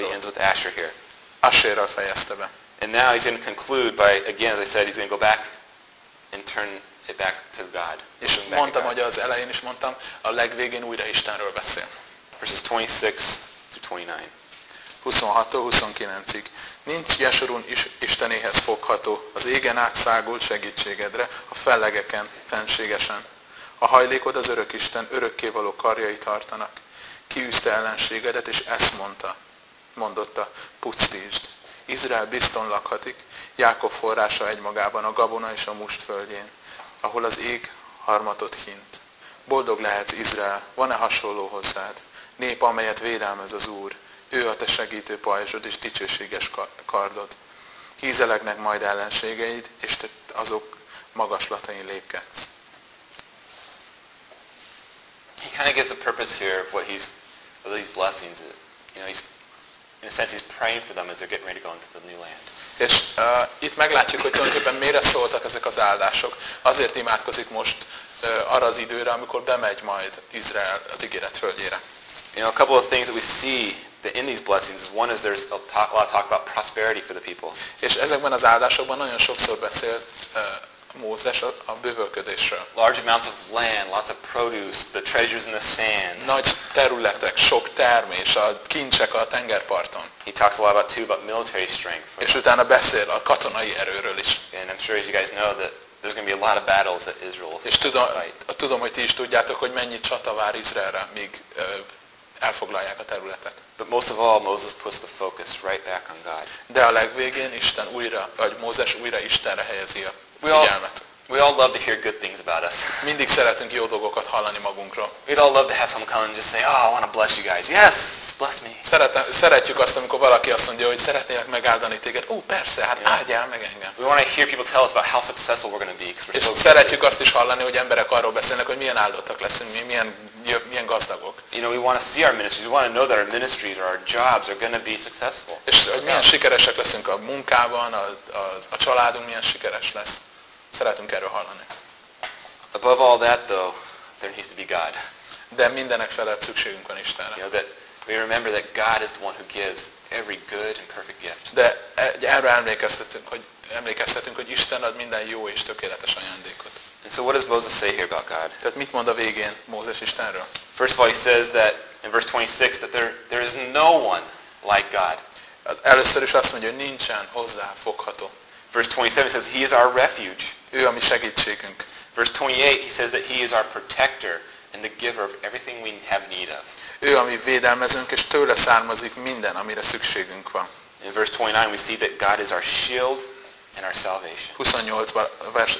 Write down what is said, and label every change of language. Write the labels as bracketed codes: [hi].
[en] But he ends with Asher here. [hu] Asherrel fejezte be. [en] And now he's going to conclude by, again, as I said, he's going to go back and turn it back to God. [hu] És mondtam, hogy az elején is mondtam, a legvégén újra Istenről beszél. [en] Verses 26 to 29. [hu] 26-29-ig. Nincs Jeshurun is Istenéhez fogható, az égen átszágult segítségedre, a fellegeken, fenségesen. A hajlékod az örök Isten örökké való karjai tartanak. Kiűzte ellenségedet, és ezt mondotta, pucztítsd. Izrael bizton lakhatik, Jákob forrása egymagában a Gabona és a Must földjén, ahol az ég harmatot hint. Boldog lehetsz, Izrael, van-e hasonló hozzád? Nép, amelyet védelmez az Úr. Ő a te segítő pajzsod és dicsőséges kardod. Hízelegnek majd ellenségeid, és te azok magaslatain lépkedsz. [en] He kind of gets the purpose here of what he's, of these blessings. You know, he's, in a sense, he's praying for them as they're getting ready to go into the new land. [hu] És itt meglátjuk, hogy tulajdonképpen mire szóltak ezek az áldások. Azért imádkozik most arra az időre, amikor bemegy majd Izrael az ígéret földjére. [en] You know, a couple of things that we see in these blessings is one is there's a lot of talk about prosperity for the people. [hu] És ezekben az áldásokban nagyon sokszor beszél Mózes a bővölködésről. [en] Large amounts of land, lots of produce, the treasures in the sand. [hu] Nagy területek, sok termés, a kincsek a tengerparton. [en] He talks a lot about military strength. [hu] És utána beszél a katonai erőről is. [en] And I'm sure as you guys know that there's going to be a lot of battles that Israel is fight. [hu] És tudom, hogy ti is tudjátok, hogy mennyi csata vár Izraelre, míg elfoglalják a területet. [en] But most of all, Moses puts the focus right back on God. [hu] De a legvégén Isten újra, vagy Mózes újra Istenre helyezi a figyelmet. [en] We all love to hear good things about us. [hu] Mindig szeretünk jó dolgokat hallani magunkról. [en] We'd all love to have someone come and just say, oh, I want to bless you guys. Yes, bless me. [hu] Szeretjük azt, amikor valaki azt mondja, hogy szeretnélek megáldani téged. Ó, persze, hát áldjál meg engem. [en] We want to hear people tell us about how successful we're going to be. [hu] És [en] so [hu] szeretjük azt is hallani, hogy emberek arról beszélnek, hogy milyen áldottak leszünk, milyen gazdagok. [en] You know, we want to see our ministries. We want to know that our ministries or our jobs are going to be successful. [hu] És hogy milyen sikeresek leszünk a munkában, a családunk milyen sikeres lesz. Szeretünk erről hallani. [en] Above all that though, there needs to be God. [hu] De mindenek felett szükségünk van Istenre. [en] You know, that We remember that God is the one who gives every good and perfect gift. [hu] De erre emlékeztetünk, hogy Isten ad minden jó és tökéletes ajándékot. [en] And so what does Moses say here about God? [hu] Tehát mit mond a végén Mózes Istenről? [en] First of all, he says that in verse 26 that there is no one like God. [hu] Először is azt mondja, hogy nincsen hozzáfogható. [en] Verse 27 says he is our refuge. [hu] Ő a mi segítségünk. [en] Verse 28 he says that he is our protector and the giver of everything we have need of. [hu] Ő a mi védelmezőnk, és tőle származik minden, amire szükségünk van. [en] In verse 29 we see that God is our shield and our salvation.